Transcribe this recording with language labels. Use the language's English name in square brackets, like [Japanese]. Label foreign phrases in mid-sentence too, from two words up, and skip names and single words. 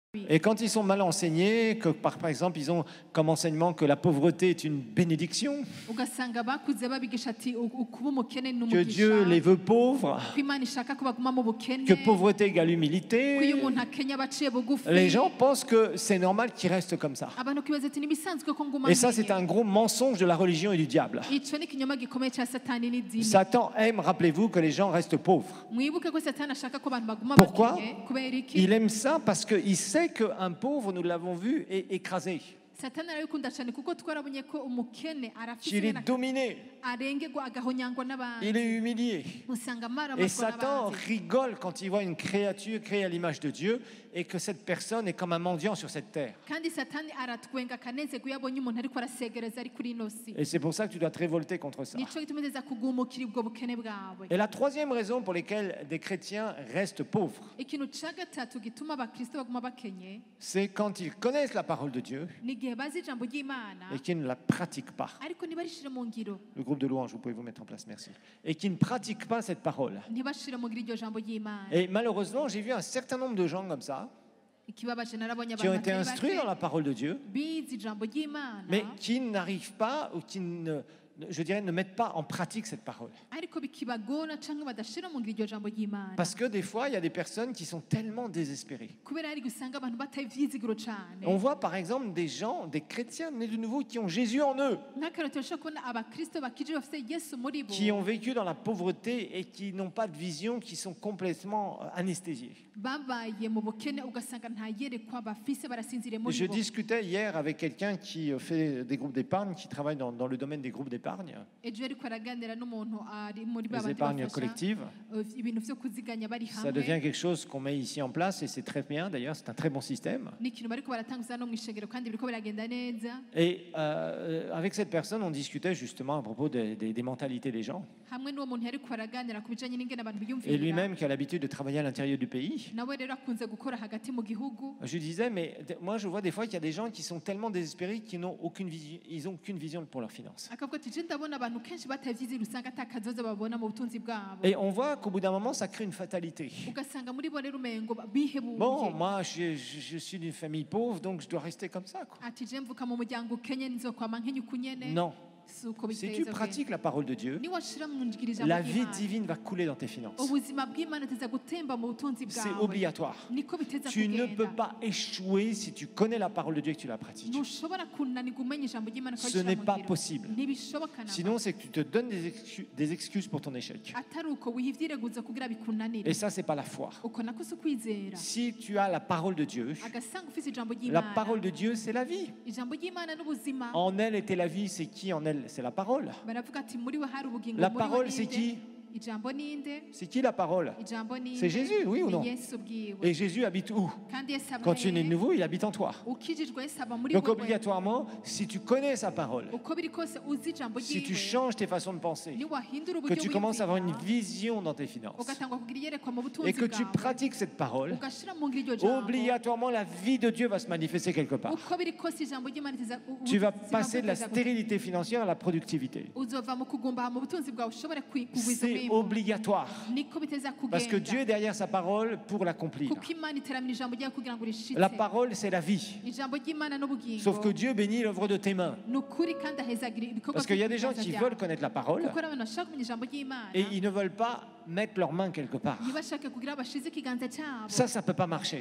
[French] Et quand ils sont mal enseignés, que par exemple ils ont comme enseignement que la pauvreté est une bénédiction, [Rundi] ugasanga bakuze babigisha ati ukuba umukene ni [French] que Dieu les [Rundi] umugisha, [French] veut pauvres, [Rundi] ko Imana ishaka ko baguma mu bukene, [French] que pauvreté égale [Rundi] ko iyo [French] humilité, [Rundi] umuntu akenya baciye bugufi. [French] les gens pensent que c'est normal qu'ils restent comme ça. [Rundi] Abantu kibaza ati nibisanzwe ko nguma [French] Et ça, c'est [Rundi] nkenye. [French] un gros mensonge de la religion et du diable. [Rundi] Ico ni ikinyoma gikomeye cya Satani n'idini. [French] Satan aime, rappelez-vous, que les gens restent pauvres. [Rundi] Mwibuke ko Satani ashaka ko abantu baguma [French] Pourquoi? [Rundi] bakenye. Kubera iki? [French] Il aime ça parce qu'il sait qu'un pauvre, nous l'avons vu, est écrasé. [Rundi] Satani arabikunda cyane kuko twarabonye ko umukene arafise [French] Il est dominé, [Rundi] arengegwa agahonyangwa n'abandi. [French] il est humilié. [Rundi] Usanga [French] Et [Rundi] maramatwa [French] Satan [Rundi] n'abandi. [French] rigole quand il voit une créature créée à l'image de Dieu et que cette personne est comme un mendiant sur cette terre. [Rundi] Kandi Satani aratwenga kanezerwa iyo abonye umuntu ariko arasegereza ari kuri ino si. [French] Et c'est pour ça que tu dois te révolter contre ça. [Rundi] Nico gituma neza kugumukira ubwo bukene bwawe. [French] Et la troisième raison pour laquelle des chrétiens restent pauvres, [Rundi] Ikintu ca gatatu gituma abakristo baguma bakenye [French] c'est quand ils connaissent la parole de Dieu [Rundi] ni igihe bazi ijambo ry'Imana [French] et qu'ils ne la pratiquent pas. [Rundi] ariko ntibarishire mu ngiro, [French] Le groupe de louange, vous pouvez vous mettre en place, merci. Et qui ne pratiquent pas cette parole. [Rundi] ntibashire mu ngiro iryo jambo ry'Imana. [French] Et malheureusement, j'ai vu un certain nombre de gens comme ça, [Rundi] Ikibabaje narabonye [French] qui ont [Rundi] abantu [French] été [Rundi] batari [French] instruits dans [Rundi] bake [French] la parole de Dieu, [Rundi] bizi ijambo ry'Imana [French] mais qui n'arrivent pas, ou qui ne, je dirais, ne mettent pas en pratique cette parole. [Rundi] ariko bikibagora canke badashira mu ngiro iryo jambo ry'Imana. [French] Parce que des fois, il y a des personnes qui sont tellement désespérées. [Rundi] Kubera hari gusanga abantu batavyizigiro cane. [French] On voit par exemple des gens, des chrétiens nés de nouveau, qui ont Jésus en eux, [Rundi] Nk'akarorero turashobora kubona abakristo bakije bafite Yesu muri bo [French] qui ont vécu dans la pauvreté et qui n'ont pas de vision, qui sont complètement anesthésiés. [Rundi] babaye mu bukene ugasanga nta yerekwa bafise barasinzire muri [French] Je [Rundi] bo. [French] discutais hier avec quelqu'un qui fait des groupes d'épargne, qui travaille dans le domaine des groupes d'épargne, [Rundi] Ejo ariko araganira n'umuntu ari muri [French] les [Rundi] babandi [French] épargnes [Rundi] bafasha [French] collectives. [Rundi] ibintu vyo kuziganya bari [French] Ça [Rundi] hamwe. [French] devient quelque chose qu'on met ici en place et c'est très bien d'ailleurs, c'est un très bon système. [Rundi] Ni ikintu bariko baratanguza no mw'ishengero kandi biriko biragenda neza. [French] Et avec cette personne, on discutait justement à propos des mentalités des gens. [Rundi] Hamwe n'uwo muntu yariko araganira ku bijanye n'ingene abantu [French] Et [Rundi] biyumvira. [French] lui-même qui a l'habitude de travailler à l'intérieur du pays. [Rundi] Nawe rero akunze gukora hagati mu gihugu. [French] Je disais, mais moi je vois des fois qu'il y a des gens qui sont tellement désespérés qu'ils n'ont aucune vision, ils ont aucune vision pour leurs finances. [Rundi] Akavuga ati je ndabona abantu kenshi batavyizera usanga atakazoza babona mu butunzi bwabo. [French] Et on voit qu'au bout d'un moment, ça crée une fatalité. [Rundi] Ugasanga muri bo rero umengo bihebuye. [French] Bon, moi je suis d'une famille pauvre, donc je dois rester comme ça, quoi. [Rundi] Ati je mvuka mu muryango ukenye nzokwama nkenye ukunyene. [French] Non, [Rundi] Suko [French] si tu [Rundi] biteza [French] pratiques la parole de Dieu, [Rundi] ni washira mu ngiro ijambo [French] la vie [Rundi] ry'Imana. [French] divine va couler dans tes finances. [Rundi] Ubuzima bw'Imana teza gutemba mu butunzi [French] C'est [Rundi] bwawe. [French] obligatoire. [Rundi] Niko biteza [French] Tu ne peux [Rundi] kugenda. [French] pas échouer si tu connais la parole de Dieu et que tu la pratiques. [Rundi] Ntushobora kunanirwa umenya ijambo ry'Imana [French] Ce n'est pas possible. [Rundi] ntibishoboka na [French] Sinon, c'est que tu te donnes des excuses pour ton échec. [Rundi] atari uko wivyireguza kugira bikunanire. [French] Et ça, c'est pas la foi. [Rundi] Uko nako si ukwizera. [French] Si tu as la parole de Dieu, [Rundi] Agasanga ufise ijambo [French] la [Rundi] ry'Imana. [French] parole de Dieu, c'est la vie. [Rundi] Ijambo ry'Imana n'ubuzima. [French] En elle était la vie, c'est qui en elle? C'est la parole. [Rundi] Baravuga ati muri we hari ubugingo [French] La [Rundi] muri we [French] parole, c'est [Rundi] ninde? [French] qui? [Rundi] Ijambo ninde? [French] C'est qui la parole? [Rundi] Ijambo ninde? [French] C'est Jésus, oui ou [Rundi] Ni [French] non? [Rundi] Yesu bwiwe. [French] Et Jésus habite où? [Rundi] Kandi Yesu aba [French] Quand tu es né de [Rundi] hehe? [French] nouveau, il habite en toi. [Rundi] Ukijijwe Yesu aba muri [French] Donc [Rundi] wewe. [French] obligatoirement, si tu connais sa parole, [Rundi] Uko biri kose uzi ijambo [French] si tu [Rundi] ryiwe. [French] changes tes façons de penser, [Rundi] Ni wahindura [French] que [Rundi] uburyo [French] tu commences à avoir une [Rundi] wiyumvira, [French] vision dans tes finances [Rundi] ugatangwa kugira iyerekwa mu [French] et [Rundi] butunzi [French] que tu [Rundi] bwawe. [French] pratiques cette parole, [Rundi] Ugashira mu ngiro iryo jambo. [French] obligatoirement la vie de Dieu va se manifester quelque part. [Rundi] Uko biri kose ijambo ry'Imana teza [French] Tu vas [Rundi] ubuzima [French] passer de la [Rundi] bwawe [French] stérilité financière à la productivité. [Rundi] uzova mu kugumba mu butunzi bwawe ushobore kugwiza [French] C'est [Rundi] umwimbu. [French] obligatoire. [Rundi] Niko biteza [French] Parce que Dieu [Rundi] kugenda [French] est derrière sa parole pour l'accomplir. [Rundi] kuko Imana iteramira ijambo ryayo kugira ngo rishitse. [French] La parole, c'est la vie. [Rundi] Ijambo ry'Imana n'ubugingo. [French] Sauf que Dieu bénit l'œuvre de tes mains. [Rundi] ni ukuri kandi ahezagira ibikorwa [French] Parce qu'il y a des gens [Rundi] by'ibiganza [French] qui [Rundi] byawe. [French] veulent connaître la parole [Rundi] kuko ari abantu bashaka kumenya ijambo ry'Imana [French] et ils ne veulent pas mettre leurs mains quelque part. [Rundi] ntibashake kugira bashize ikiganza cyabo. [French] Ça ne peut pas marcher.